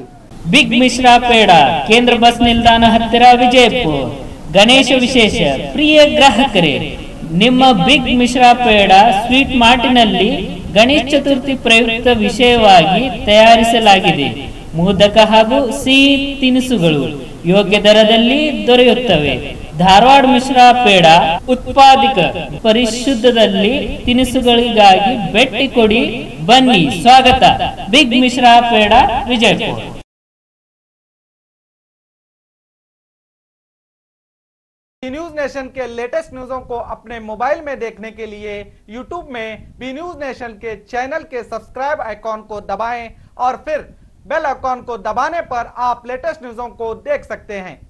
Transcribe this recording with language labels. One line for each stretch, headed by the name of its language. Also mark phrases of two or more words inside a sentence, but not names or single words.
Kannada: ಬಿಗ್ ಮಿಶ್ರಾ ಪೇಡ ಕೇಂದ್ರ ಬಸ್ ನಿಲ್ದಾಣ ಹತ್ತಿರ ವಿಜಯಪುರ। ಗಣೇಶ ವಿಶೇಷ ಪ್ರಿಯ ಗ್ರಾಹಕರೇ, ನಿಮ್ಮ ಬಿಗ್ ಮಿಶ್ರಾ ಪೇಡ ಸ್ವೀಟ್ ಮಾರ್ಟ್ನಲ್ಲಿ ಗಣೇಶ ಚತುರ್ಥಿ ಪ್ರಯುಕ್ತ ವಿಶೇಷವಾಗಿ ತಯಾರಿಸಲಾಗಿದೆ। ಮೋದಕ ಹಾಗೂ ಸಿಹಿ ತಿನಿಸುಗಳು ಯೋಗ್ಯ ದರದಲ್ಲಿ ದೊರೆಯುತ್ತವೆ। ಧಾರವಾಡ ಮಿಶ್ರಾ ಪೇಡ ಉತ್ಪಾದಕ ಪರಿಶುದ್ಧದಲ್ಲಿ ತಿನಿಸುಗಳಿಗಾಗಿ ಭೇಟಿ ಕೊಡಿ, ಬನ್ನಿ।
Hindi: स्वागत बिग मिश्रा पेड़ा विजयपुर। न्यूज नेशन के
English: latest news
Hindi: को अपने मोबाइल में देखने के लिए यूट्यूब में बी न्यूज नेशन के चैनल के
English: subscribe icon
Hindi: को दबाएं और फिर
English: bell icon
Hindi: को दबाने पर आप
English: latest news
Hindi: को देख सकते हैं।